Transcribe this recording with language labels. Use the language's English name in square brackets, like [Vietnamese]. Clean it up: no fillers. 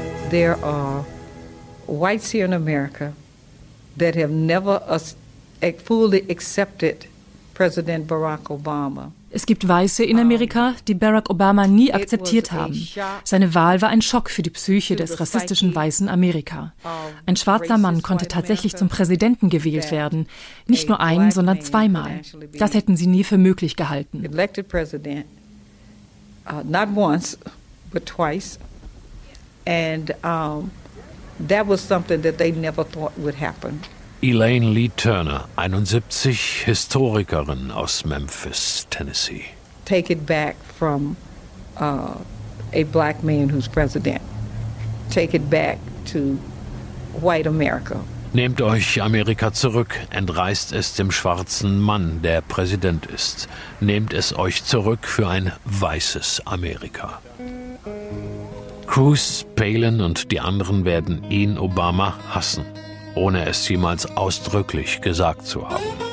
[English] There are whites here in America that have never fully accepted President Barack Obama. [German] Es gibt Weiße in Amerika, die Barack Obama nie akzeptiert haben. Seine Wahl war ein Schock für die Psyche des rassistischen Weißen Amerika. Ein schwarzer Mann konnte tatsächlich zum Präsidenten gewählt werden. Nicht nur ein, sondern zweimal. Das hätten sie nie für möglich gehalten. [English] Elected president, not once, but twice. And that was something that they never thought would happen. [German] Elaine Lee Turner, 71, Historikerin aus Memphis, Tennessee. [English] Take it back from a black man who's president. Take it back to white America. [German] Nehmt euch Amerika zurück, entreißt es dem schwarzen Mann, der Präsident ist. Nehmt es euch zurück für ein weißes Amerika. Cruz, Palin und die anderen werden ihn, Obama, hassen, ohne es jemals ausdrücklich gesagt zu haben.